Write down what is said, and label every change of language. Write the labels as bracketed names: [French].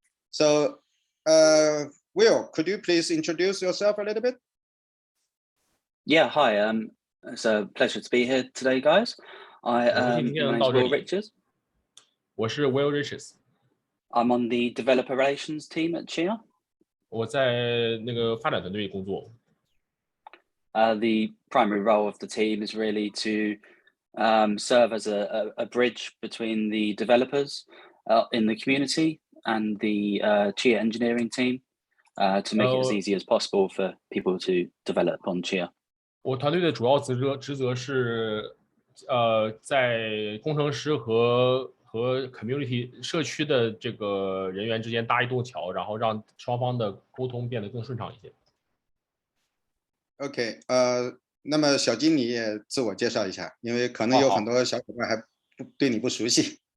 [English] So, Will, could you please introduce yourself a little bit? Yeah, hi. It's a pleasure to be here today, guys. My name is Will Richards. [Chinese] 我是 Will Richards. [English] I'm on the developer relations team at Chia. [Chinese] 我在那个发展团队工作。 [English] The primary role of the team is really to serve as a bridge between the developers in the community and the Chia engineering team to make it as easy as possible for people to develop on Chia. [Chinese] 我团队的主要职责是在工程师和 community 社区的这个人员之间搭一栋桥，然后让双方的沟通变得更顺畅一些。 OK， 那么小金你也自我介绍一下，因为可能有很多小伙伴还对你不熟悉。